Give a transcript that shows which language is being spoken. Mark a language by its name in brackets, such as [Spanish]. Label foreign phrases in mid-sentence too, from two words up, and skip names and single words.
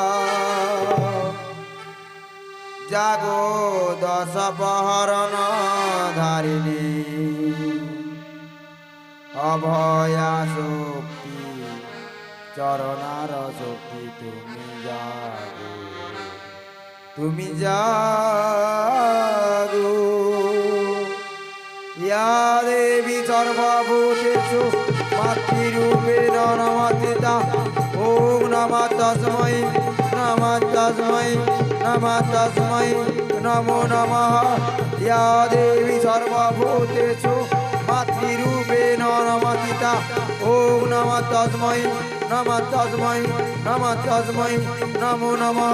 [Bangla] জাগো দশ প্রহরণ ধারিণী, অভয়া শক্তি চরণার শক্তি, তুমি জাগো, তুমি জাগো। [Sanskrit] या देवी सर्वभूतेषु मातृरूपेण नमस्कृता, ॐ नमः तस्मै नमः तस्मै नमः तस्मै नमो नमः। या देवी सर्वभूतेषु मातृरूपेण नमस्कृता, ॐ नमः तस्मै नमः तस्मै नमः तस्मै नमो नमः।